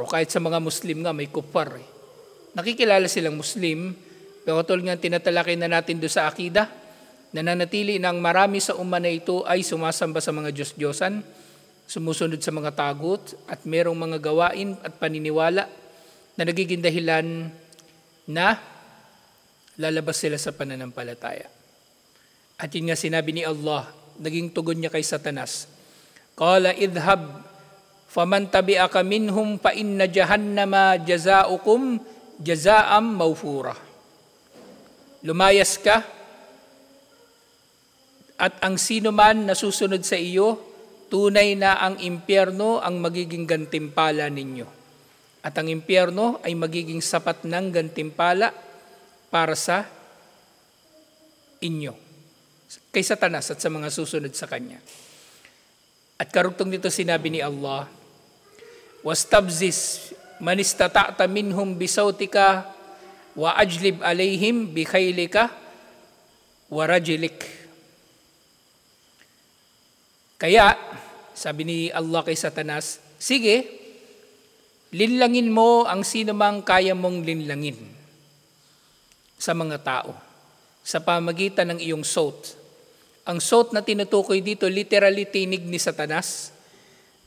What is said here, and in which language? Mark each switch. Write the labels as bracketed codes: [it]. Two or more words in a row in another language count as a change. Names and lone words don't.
[tl] O kahit sa mga Muslim nga may kuffar. Nakikilala silang Muslim, pero tulad nga tinatalakay na natin doon sa akida, nananatili na ang marami sa umma na ito ay sumasamba sa mga Diyos-Diyosan, sumusunod sa mga tagut, at merong mga gawain at paniniwala na nagiging dahilan na lalabas sila sa pananampalataya. At yun nga sinabi ni Allah, naging tugon niya kay Satanas, [ar] قال اذهب فمن تبعك منهم فإن جهنم جزاؤكم جزاء موفورا. [tl] Lumayas ka, at ang sino man na susunod sa iyo, tunay na ang impyerno ang magiging gantimpala ninyo. At ang impyerno ay magiging sapat ng gantimpala para sa inyo, kay Satanas at sa mga susunod sa kanya. At karugtong nito sinabi ni Allah, [ar] واستفزز من استطعت منهم بصوتك وأجلب عليهم بخيلك ورجلك. [tl] Kaya, sabi ni Allah kay Satanas, sige, linlangin mo ang sino mang kaya mong linlangin sa mga tao sa pamagitan ng iyong saut. Ang saut na tinutukoy dito, literally tinig ni Satanas.